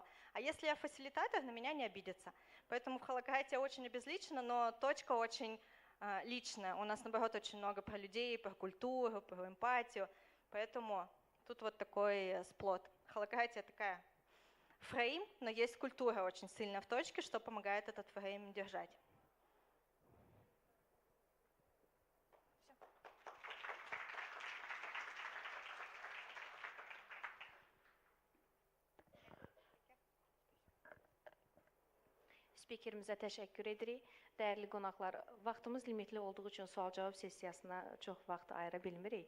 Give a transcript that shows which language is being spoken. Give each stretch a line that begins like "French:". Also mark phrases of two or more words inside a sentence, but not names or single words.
Russian: А если я фасилитатор, на меня не обидятся. Поэтому в холократия очень обезличена, но точка очень личная. У нас, наоборот, очень много про людей, про культуру, про эмпатию. Поэтому тут вот такой сплот. Холократия такая фрейм, но есть культура очень сильно в точке, что помогает этот фрейм держать.
Azerbaijani: Speakerimizə təşəkkür edirik. Dəyərli qonaqlar, vaxtımız limitli olduğu üçün sual-cavab sessiyasına çox vaxt ayıra bilmirik.